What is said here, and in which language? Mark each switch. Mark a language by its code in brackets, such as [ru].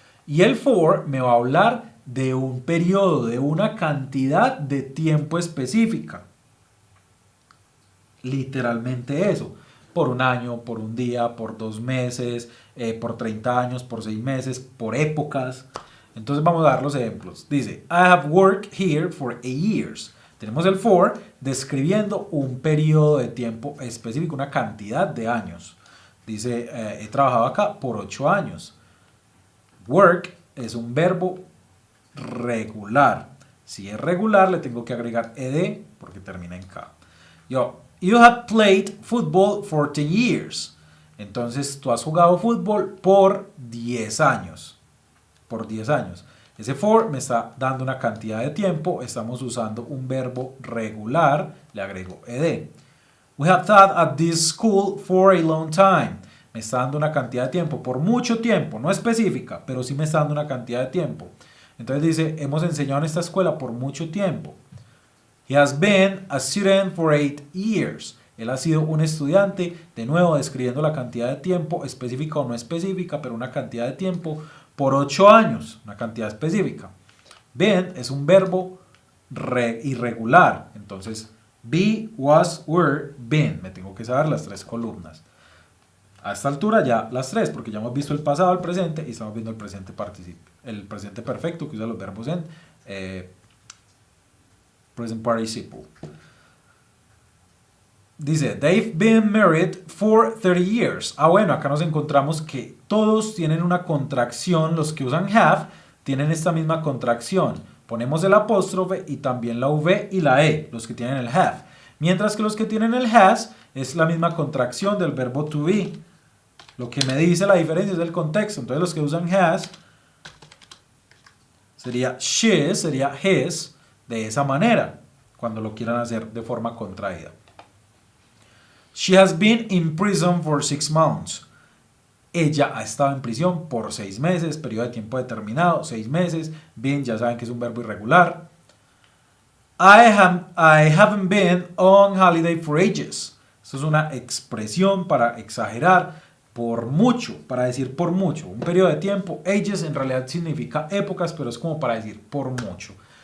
[es] Y el for me va a hablar de un periodo, de una cantidad de tiempo específica. Literalmente eso. Por un año, por un día, por 2 meses, por 30 años, por 6 meses, por épocas. Entonces vamos a dar los ejemplos. [en] Dice, I have worked here for 8 years. [es] Tenemos el for describiendo un periodo de tiempo específico, una cantidad de años. Dice, he trabajado acá por 8 años. Work es un verbo regular. Si es regular, le tengo que agregar ed porque termina en K. [en] You have played football for 10 years. [es] Entonces, tú has jugado fútbol por 10 años. Por 10 años. Ese for me está dando una cantidad de tiempo. Estamos usando un verbo regular. Le agrego ed. [en] We have taught at this school for a long time. [es] Me está dando una cantidad de tiempo. Por mucho tiempo. No específica, pero sí me está dando una cantidad de tiempo. Entonces dice, hemos enseñado en esta escuela por mucho tiempo. [en] He has been a student for 8 years. [es] Él ha sido un estudiante, de nuevo describiendo la cantidad de tiempo, específica o no específica, pero una cantidad de tiempo por 8 años, una cantidad específica. Been es un verbo irregular, entonces be, was, were, been. Me tengo que saber las 3 columnas. A esta altura ya las 3, porque ya hemos visto el pasado, el presente y estamos viendo el presente perfecto que usa los verbos en present participle. [en] Dice, they've been married for 30 years. [es] Bueno, acá nos encontramos que todos tienen una contracción. Los que usan have tienen esta misma contracción. Ponemos el apóstrofe y también la V y la E, los que tienen el have. Mientras que los que tienen el has es la misma contracción del verbo to be. Lo que me dice la diferencia es el contexto. Entonces los que usan has sería she, sería his, de esa manera, cuando lo quieran hacer de forma contraída. [en] She has been in prison for 6 months. [es] Ella ha estado en prisión por 6 meses, periodo de tiempo determinado, 6 meses. Been, ya saben que es un verbo irregular. [en] I haven't been on holiday for ages. [es] Esto es una expresión para exagerar por mucho, para decir por mucho. Un periodo de tiempo, ages en realidad significa épocas, pero es como para decir por mucho.